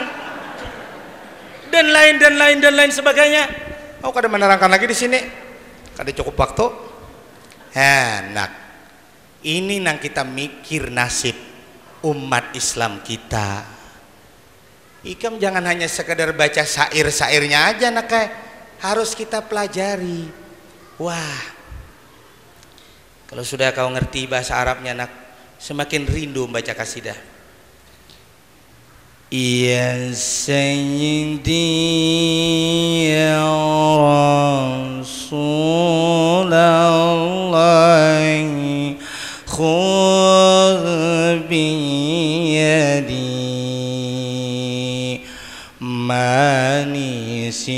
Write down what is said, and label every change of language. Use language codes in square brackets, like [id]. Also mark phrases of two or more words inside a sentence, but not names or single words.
[id] Dan lain sebagainya. [bjn] Oh, kada menerangkan lagi di sini. Kada cukup waktu. Enak. Ini nang kita mikir nasib umat Islam kita. [id] Ikam jangan hanya sekedar baca syair-syairnya aja nak, harus kita pelajari. Wah, kalau sudah kau ngerti bahasa Arabnya nak, semakin rindu membaca kasidah. [ar] يا سيدي يا رسول الله خذ بيدي مني